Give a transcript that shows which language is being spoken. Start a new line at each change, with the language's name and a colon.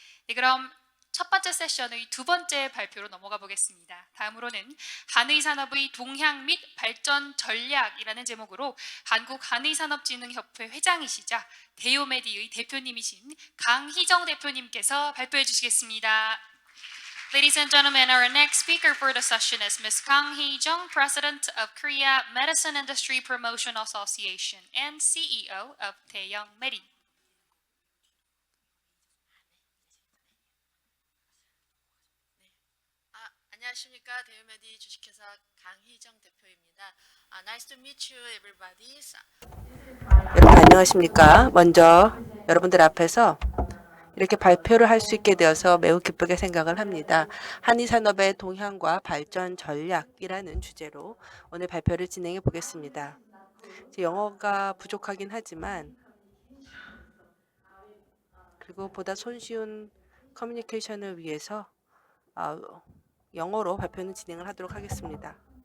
Korean: 네, 그럼 첫 번째 세션의 두 번째 발표로 넘어가 보겠습니다. 다음으로는 한의산업의 동향 및 발전 전략이라는 제목으로 한국한의산업진흥협회 회장이시자 데이오메디의 대표님이신 강희정 대표님께서 발표해 주시겠습니다.
English: Ladies and gentlemen, our next speaker for the session is Ms. Kang Hee-jung, President of Korea Medicine Industry Promotion Association and CEO of Taeyong Medi.
Korean: 안녕하십니까. 데이오메디 주식회사 강희정 대표입니다.
English: Nice to meet you, everybody.
Korean: 여러분 안녕하십니까. 먼저 여러분들 앞에서 이렇게 발표를 할 수 있게 되어서 매우 기쁘게 생각을 합니다. 한의산업의 동향과 발전 전략이라는 주제로 오늘 발표를 진행해 보겠습니다. 영어가 부족하긴 하지만 그리고 보다 손쉬운 커뮤니케이션을 위해서 영어로 발표는 진행을 하도록 하겠습니다.